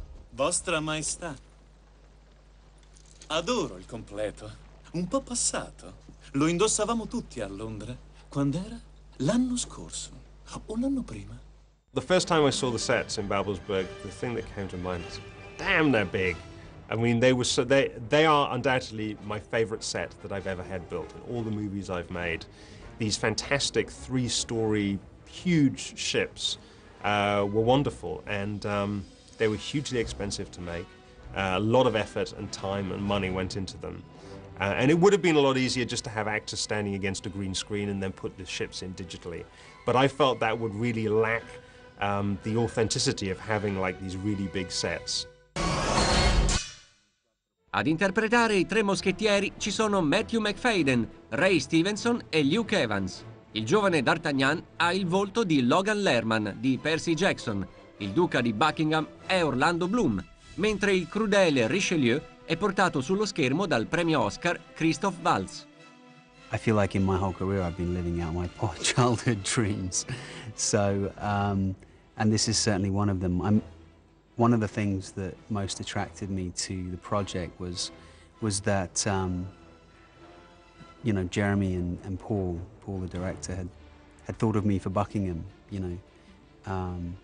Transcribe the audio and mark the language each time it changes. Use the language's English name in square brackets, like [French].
[Italian] Vostra Maestà. Adoro il completo. Un po' passato. Lo indossavamo tutti a Londra. Quando era? L'anno scorso. O l'anno prima. [English] The first time I saw the sets in Babelsberg, the thing that came to mind was, damn, they're big. I mean, they are undoubtedly my favorite set that I've ever had built in all the movies I've made. These fantastic three-story, huge ships were wonderful, and they were hugely expensive to make. A lot of effort and time and money went into them. And it would have been a lot easier just to have actors standing against a green screen and then put the ships in digitally. But I felt that would really lack the authenticity of having like these really big sets. [Italian] Ad interpretare i tre moschettieri ci sono Matthew Macfadyen, Ray Stevenson e Luke Evans. Il giovane D'Artagnan ha il volto di Logan Lerman di Percy Jackson, il duca di Buckingham è Orlando Bloom, mentre il crudele Richelieu è portato sullo schermo dal premio Oscar Christoph Waltz. [English] I feel like in my whole career I've been living out my poor childhood dreams. So, and this is certainly one of them. One of the things that most attracted me to the project was that, you know, Jeremy and Paul the director, had thought of me for Buckingham, you know.